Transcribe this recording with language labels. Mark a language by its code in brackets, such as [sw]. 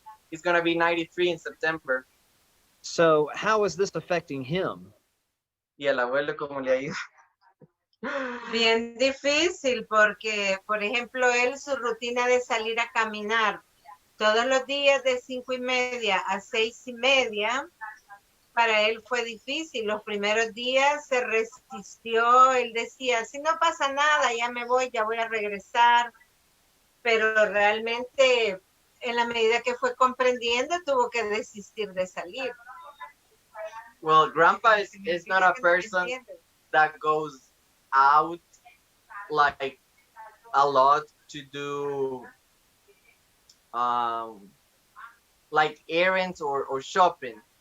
[en] He's gonna be 93 in September. So how is this affecting him? [es] Y el abuelo, ¿cómo le ha ido? Bien difícil porque, por ejemplo, él su rutina de salir a caminar todos los días de 5:30 a 6:30, para él fue difícil. Los primeros días se resistió, él decía, si no pasa nada, ya me voy, ya voy a regresar, pero realmente en la medida que fue comprendiendo tuvo que desistir de salir. [en] Well, Grandpa is not a person that goes out like a lot to do like errands or shopping.